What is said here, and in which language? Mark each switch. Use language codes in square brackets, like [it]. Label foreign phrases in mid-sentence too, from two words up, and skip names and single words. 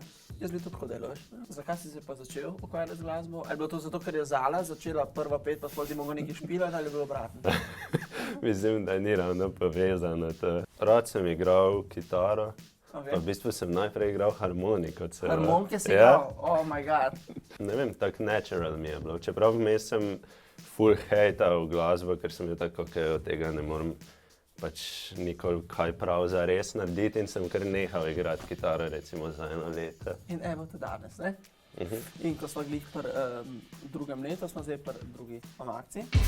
[sl] Jaz bi tudi tako delal, veš. Zakaj si se pa začel ukvarjati z glasbo? Ali je bilo to zato, ker je Zala začela prva 5, pa sploh ni mogel nekaj špilati, ali je bilo obratno? Mislim, da ni ravno povezano to. Rad sem igral kitaro, Okay. pa v bistvu sem najprej igral harmoniko. Harmonike si Ja. igral? [en] Oh my god. [sl] Ne vem, tako natural mi je bilo. Čeprav vmes sem full hejtal glasbo, ker sem bil tako, ker od tega ne morem pač nikoli kaj prav za res narediti in sem kar nehal igrati kitaro recimo za 1 leto. In evo te danes, ne? In ko smo glih pri drugem letu, smo zdaj pri drugi omakci.